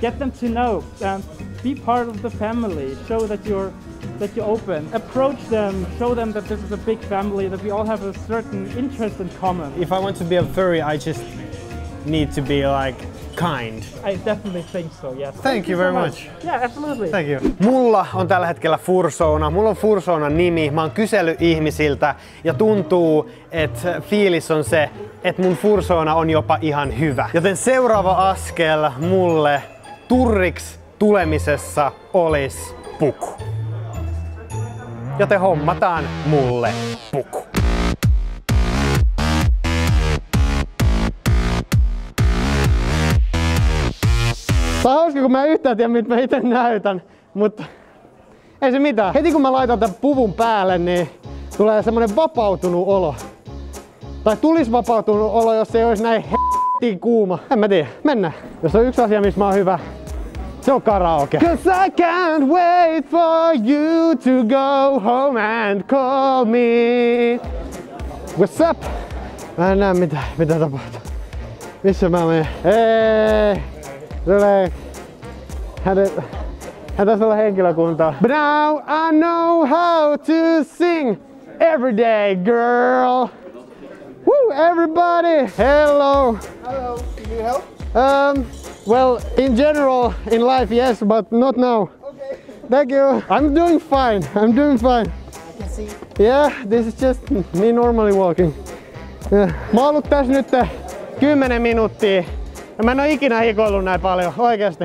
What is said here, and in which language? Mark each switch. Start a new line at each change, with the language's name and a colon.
English: Get them to know. Be part of the family. Show that you're open. Approach them. Show them that this is a big family. That we all have a certain interest in common. If I want to be a furry, I just need to be like kind. I definitely think so, yes. Thank you very much. Yeah, absolutely. Thank you.
Finnish: Mulla on tällä hetkellä fursona. Mulla on fursonan nimi. Mä oon kysellyt ihmisiltä ja tuntuu, että fiilis on se, että mun fursona on jopa ihan hyvä. Joten seuraava askel mulle turriks tulemisessa olisi puku. Joten hommataan mulle puku. Tää on hauska, kun mä en yhtään tiedä, mitä mä itse näytän, mutta ei se mitään. Heti kun mä laitan tän puvun päälle, niin tulee semmonen vapautunut olo. Tai tulis vapautunut olo, jos ei olisi näin h***tiin kuuma. En mä tiedä. Mennään. Jos on yksi asia, missä mä oon hyvä, se on karaoke.
English: 'Cause I can't wait for you to go home and call me. What's up?
Finnish: Mä en näe mitä tapahtuu. Missä mä menen? Hei! Tulee. Hän taisi olla henkilökuntaa.
English: But now I know how to sing every day, girl. Woo, everybody! Hello! Hello, can you help? Well, in general, in life, yes, but not now. Okay. Thank you. I'm doing fine. I can see. Yeah, this is just me normally walking. Yeah.
Finnish: Mä oon ollut tässä nyt 10 minuuttia. Ja mä en oo ikinä hikoillut näin paljon, oikeesti.